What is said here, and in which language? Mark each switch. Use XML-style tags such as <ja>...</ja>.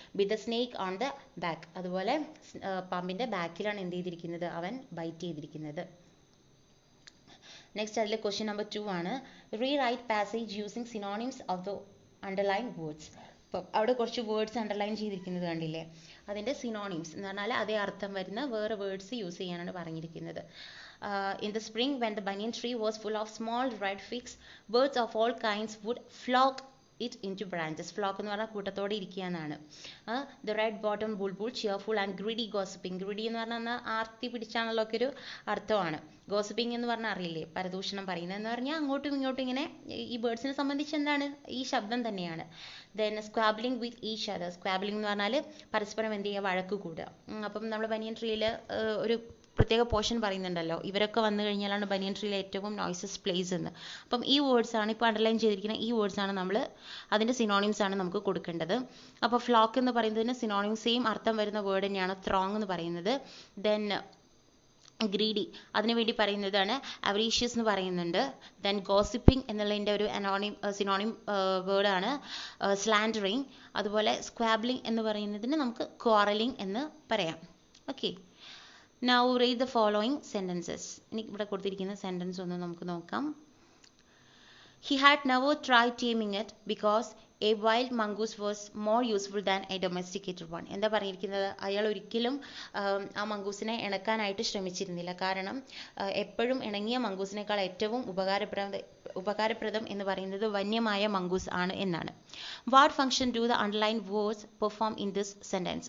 <en>with the snake on the back,</en> <ml>അതുപോലെ പാമ്പിൻ്റെ ബാക്കിലാണ് എന്ത് ചെയ്തിരിക്കുന്നത്, അവൻ ബൈറ്റ് ചെയ്തിരിക്കുന്നത്. നെക്സ്റ്റ് അതിലെ ക്വസ്റ്റ്യൻ നമ്പർ 2 ആണ്.</ml> <en>Rewrite passage using synonyms of the underline words.</en> <ml>അപ്പം അവിടെ കുറച്ച് വേർഡ്സ് അണ്ടർലൈൻ ചെയ്തിരിക്കുന്നത് കണ്ടില്ലേ, അതിൻ്റെ സിനോണിംസ് എന്ന് പറഞ്ഞാൽ അതേ അർത്ഥം വരുന്ന വേറെ വേർഡ്സ് യൂസ് ചെയ്യാനാണ് പറഞ്ഞിരിക്കുന്നത്.</ml> <en>In the spring when the banyan tree was full of small red figs, birds of all kinds would flock it into branches.</en> <ml>Flock എന്ന് പറഞ്ഞാൽ കൂട്ടത്തോടെ ഇരിക്കുക എന്നാണ്.</ml> <en>The red bottom bulbul cheerful and greedy gossiping.</en> <ml>Greedy എന്ന് പറഞ്ഞാൽ ആർത്തി പിടിച്ചാണല്ലോ ഒക്കെ ഒരു അർത്ഥമാണ്. ഗോസിപ്പിംഗ് എന്ന് പറഞ്ഞാൽ അറിയില്ലേ, പരദൂഷണം പറയുന്നത് എന്ന് പറഞ്ഞാൽ അങ്ങോട്ടും ഇങ്ങോട്ടും ഇങ്ങനെ ഈ ബേർഡ്സിനെ സംബന്ധിച്ച് എന്താണ് ഈ ശബ്ദം തന്നെയാണ്.</ml> <en>Then squabbling with each other.</en> <ml>സ്ക്വാബിളിംഗ് എന്ന് പറഞ്ഞാൽ പരസ്പരം എന്ത് ചെയ്യുക, വഴക്ക് കൂടുക. അപ്പം നമ്മൾ ബനിയൻ ട്രീയിൽ ഒരു പ്രത്യേക പോർഷൻ പറയുന്നുണ്ടല്ലോ, ഇവരൊക്കെ വന്നു കഴിഞ്ഞാലാണ് ബനിയൻ ട്രീയിലെ ഏറ്റവും നോയ്സസ് പ്ലേസ് എന്ന്. അപ്പം ഈ വേർഡ്സ് ആണ് ഇപ്പോൾ അണ്ടർലൈൻ ചെയ്തിരിക്കുന്ന ഈ വേർഡ്സ് ആണ് നമ്മൾ അതിൻ്റെ സിനോണിംസ് ആണ് നമുക്ക് കൊടുക്കേണ്ടത്. അപ്പോൾ ഫ്ലോക്ക് എന്ന് പറയുന്നതിന് സിനോണിം സെയിം അർത്ഥം വരുന്ന വേർഡ് തന്നെയാണ് ത്രോങ് എന്ന് പറയുന്നത്. ദെൻ ഗ്രീഡി അതിനുവേണ്ടി പറയുന്നതാണ് അവരീഷ്യസ് എന്ന് പറയുന്നുണ്ട്. ദെൻ ഗോസിപ്പിംഗ് എന്നുള്ളതിൻ്റെ ഒരു സിനോണിം വേർഡാണ് സ്ലാൻഡറിങ്. അതുപോലെ സ്ക്വാബ്ലിംഗ് എന്ന് പറയുന്നതിന് നമുക്ക് ക്വാറലിംഗ് എന്ന് പറയാം. Okay,</ml> <en>Now read the following sentences.</en> <ml>ഇനി ഇവിടെ കൊടുത്തിരിക്കുന്ന സെൻറ്റൻസ് ഒന്ന് നമുക്ക് നോക്കാം.</ml> <en>He had never tried taming it because a wild mongoose was more useful than a domesticated one.</en> <ml>എന്താ പറഞ്ഞിരിക്കുന്നത്, അയാൾ ഒരിക്കലും ആ മംഗൂസിനെ ഇണക്കാനായിട്ട് ശ്രമിച്ചിരുന്നില്ല. കാരണം എപ്പോഴും ഇണങ്ങിയ മംഗൂസിനേക്കാൾ ഏറ്റവും ഉപകാരപ്രദം എന്ന് പറയുന്നത് വന്യമായ മംഗൂസ് ആണ് എന്നാണ്.</ml> <en>What function do the underline words perform in this sentence.</en>